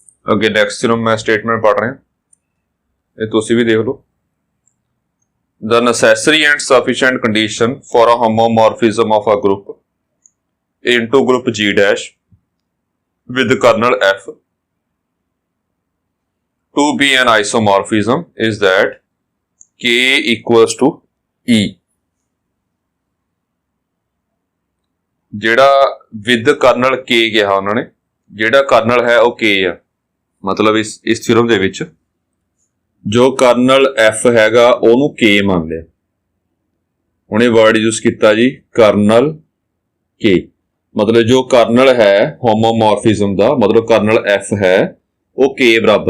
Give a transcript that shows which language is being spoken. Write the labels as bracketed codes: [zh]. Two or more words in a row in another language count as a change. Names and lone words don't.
[pa] ਅੱਗੇ [en] next theorem [pa] ਮੈਂ ਸਟੇਟਮੈਂਟ ਪੜ੍ਹ ਰਿਹਾ, ਇਹ ਤੁਸੀਂ ਵੀ ਦੇਖ ਲਓ। [en] The necessary and sufficient condition for a homomorphism of a group into group G dash with kernel F to be an isomorphism is that K equals to E। [pa] ਜਿਹੜਾ [en] with kernel K [pa] ਕਿਹਾ ਉਹਨਾਂ ਨੇ, ਜਿਹੜਾ kernel ਹੈ ਉਹ K ਆ, ਮਤਲਬ ਇਸ ਥਿਓਰਮ ਦੇ ਵਿੱਚ ਜੋ ਕਰਨਲ F ਹੈਗਾ ਉਹਨੂੰ K ਮੰਨ ਲਿਆ। ਹੁਣ ਇਹ [en] word use [pa] ਕੀਤਾ ਜੀ ਕਰਨਲ K, ਮਤਲਬ ਜੋ ਕਰਨਲ ਹੈ ਹੋਮੋਮੋਰਫਿਜ਼ਮ ਦਾ, ਮਤਲਬ ਕਰਨਲ F ਹੈ ਉਹ K ਬਰਾਬਰ।